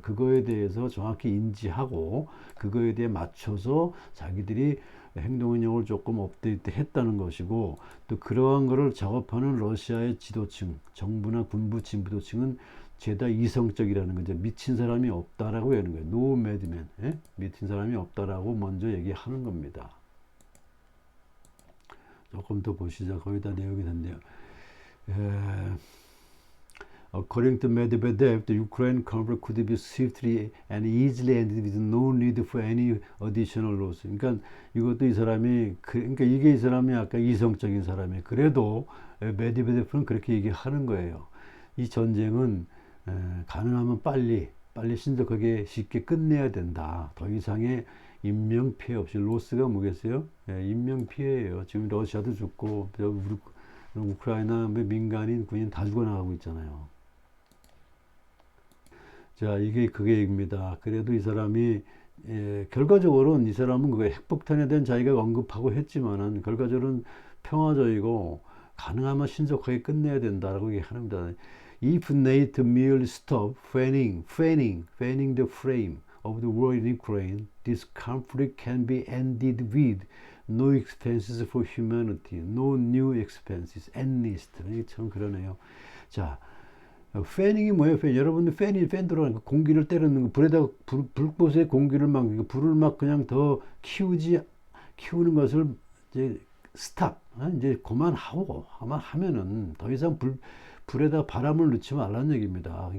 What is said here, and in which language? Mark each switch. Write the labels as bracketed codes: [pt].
[ko] 그거에 대해서 정확히 인지하고 그거에 대해 맞춰서 자기들이 행동운영을 조금 업데이트 했다는 것이고, 또 그러한 것을 작업하는 러시아의 지도층, 정부나 군부 진보층은 죄다 이성적이라는 거죠. 미친 사람이 없다라고 하는 거예요. [en] No madman. [ko] 미친 사람이 없다라고 먼저 얘기하는 겁니다. 조금 더 보시죠. 거의 다 내용이 됐네요. [en] According to Medvedev, the Ukraine conflict could be swiftly and easily ended with no need for any additional loss. [ko] 그러니까 이것도 이 사람이 그러니까 이게 이 사람이 아까 이성적인 사람이 그래도 메드베데프는 그렇게 얘기하는 거예요. 이 전쟁은 가능하면 빨리 신속하게 쉽게 끝내야 된다. 더 이상의 인명 피해 없이 로스가 뭐겠어요? 인명 피해예요. 지금 러시아도 죽고 우크라이나 민간인 군인 다 죽어나가고 있잖아요. 자, 이게 그게 얘기입니다. 그래도 이 사람이 결과적으로는 이 사람은 그 핵폭탄에 대한 자기가 언급하고 했지만은 결과적으로는 평화적이고 가능하면 신속하게 끝내야 된다라고 얘기합니다. [en] If NATO merely stop fanning the flame of the war in Ukraine, this conflict can be ended with no expenses for humanity, no new expenses, at least. [ko] 참 그러네요. 자, 패닝이 뭐예요? 여러분들 팬 들어가는 공기를 때리는 거, 불에다 불꽃에 공기를 막 불을 막 그냥 더 키우는 것을 이제 스탑, 이제 그만하고 하면은 더 이상 불에다 바람을 넣지 말라는 얘기입니다.